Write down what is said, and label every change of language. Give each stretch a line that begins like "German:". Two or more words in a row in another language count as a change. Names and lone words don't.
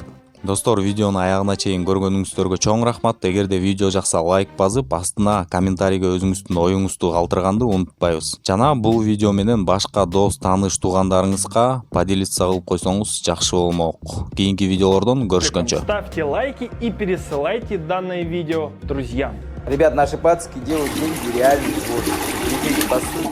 Kyrgyz: Достор, видеону аягына чейин көргөнүңүздөргө чоң рахмат. Эгерде видео жакса, лайк басып, астына комментарийге өзүңүздүн оюңузду калтырганды унутпайбыз. Жана бул видео менен башка дос, тааныш, туугандарыңызга поделиться кылып койсоңуз жакшы болмок. Кийинки видеолордон көрүшкөнчө.
Russian: Ставьте лайки и пересылайте данное видео друзьям. Ребят, наши пацки делают деньги реальные из воздуха. Переходите по ссылке.